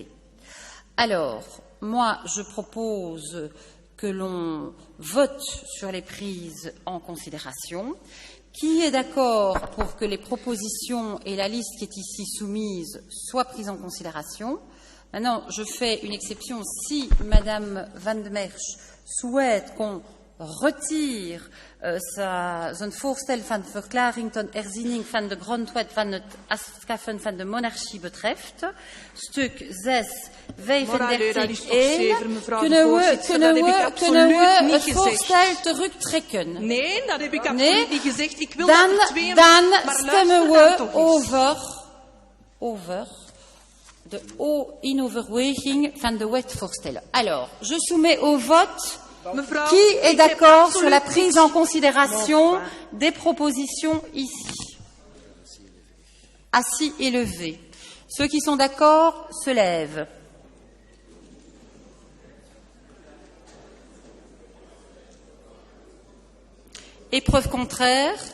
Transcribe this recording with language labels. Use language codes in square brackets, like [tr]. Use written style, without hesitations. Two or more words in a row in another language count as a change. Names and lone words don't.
[fr] Alors, moi, je propose que l'on vote sur les prises en considération. Qui est d'accord pour que les propositions et la liste qui est ici soumise soient prises en considération? Maintenant, je fais une exception si Madame Van de Merch souhaite qu'on retire [nl] zijn voorstel van verklaring tot herziening van de grondwet van het afschaffen van de monarchie betreft. Stuk 6, 35e. Kunnen we het voorstel terugtrekken? Nee, dat heb ik absoluut niet gezegd. Ik wil dan stemmen we over de inoverweging van de wetvoorstellen. [fr] Alors, je soumets au vote. Qui est d'accord sur la prise en considération des propositions ici? Assis et levé. Ceux qui sont d'accord se lèvent. Épreuve contraire.